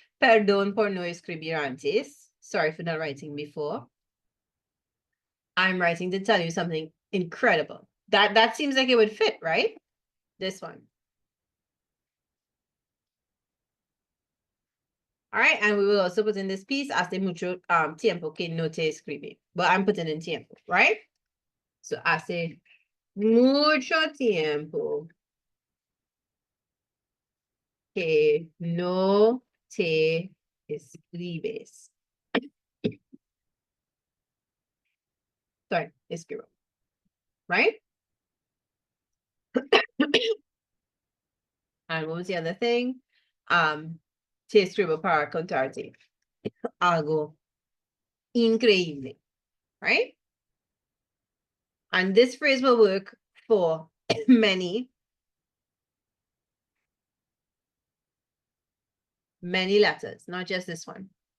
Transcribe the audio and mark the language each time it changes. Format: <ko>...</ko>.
<es>Perdón por no escribir antes.</es> <en>Sorry for not writing before. I'm writing to tell you something incredible. That seems like it would fit, right? This one. All right, and we will also put in this piece,</en> <es>hace mucho tiempo que no te escribí.</es> <en>But I'm putting in tiempo, right?</en> <es>So hace mucho tiempo que no te escribes.</es> <en>Sorry, escribo. Right? And what was the other thing?</en> <es>Te escribo para contarte algo increíble.</es> <en>Right? And this phrase will work for many letters, not just this one.</en>